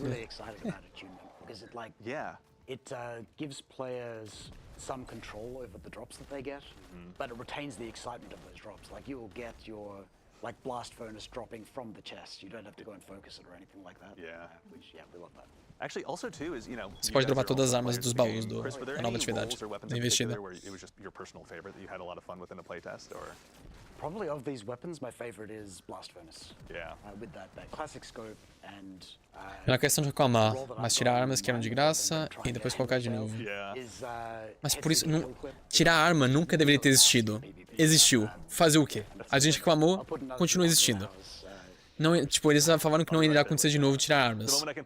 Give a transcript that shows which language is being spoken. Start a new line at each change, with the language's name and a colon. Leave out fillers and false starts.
English: really excited about attunement because it gives players some control over the drops that they get, but it retains the excitement of those drops. Like you will get your blast furnace dropping from the chest. You don't have to go and focus it or anything like that. Which we love that. Actually, also too is, you know,
Portuguese: você pode dropar todas as armas dos baús da nova atividade, da investida.
English: It was just your personal favorite that you had a lot of fun with in a playtest, or? Probably of these weapons, my favorite is Blast Furnace. Yeah. With that classic scope and.
Portuguese: Não é questão de reclamar, mas tirar armas que eram de graça e depois colocar de novo. Mas por isso, tirar a arma nunca deveria ter existido. Existiu. Fazer o quê? A gente reclamou, continua existindo. Não, tipo, eles falaram que não iria acontecer de novo tirar armas.